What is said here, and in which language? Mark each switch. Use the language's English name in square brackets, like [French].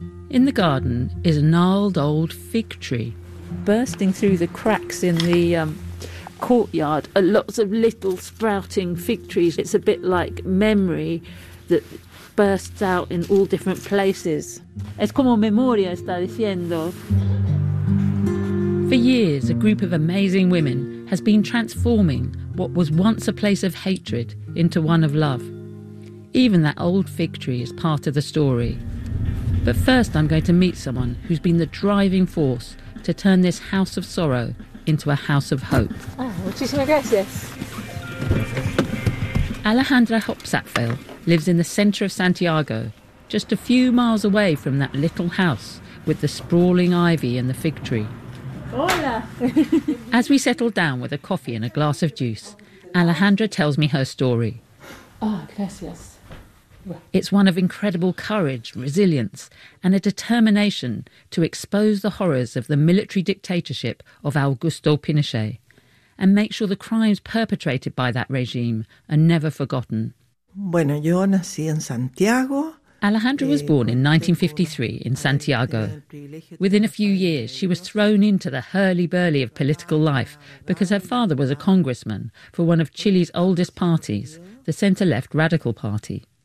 [English] In the garden is a gnarled old fig tree. Bursting through the cracks in the courtyard are lots of little sprouting fig trees. It's a bit like memory that bursts out in all different places. [Spanish] Es como memoria, está diciendo. [English] For years, a group of amazing women has been transforming what was once a place of hatred into one of love. Even that old fig tree is part of the story. But first I'm going to meet someone who's been the driving force to turn this house of sorrow into a house of hope. [Spanish] Ah, muchísimas gracias. [English] Alejandra Hopsatfeld lives in the centre of Santiago, just a few miles away from that little house with the sprawling ivy and the fig tree. [Spanish] Hola. [English] As we settle down with a coffee and a glass of juice, Alejandra tells me her story. [Spanish] Ah, gracias. [English] It's one of incredible courage, resilience, and a determination to expose the horrors of the military dictatorship of Augusto Pinochet and make sure the crimes perpetrated by that regime are never forgotten. [Spanish] Bueno, yo nací en Santiago. [English] Alejandra was born in 1953 in Santiago. Within a few years, she was thrown into the hurly-burly of political life because her father was a congressman for one of Chile's oldest parties, the centre-left Radical Party.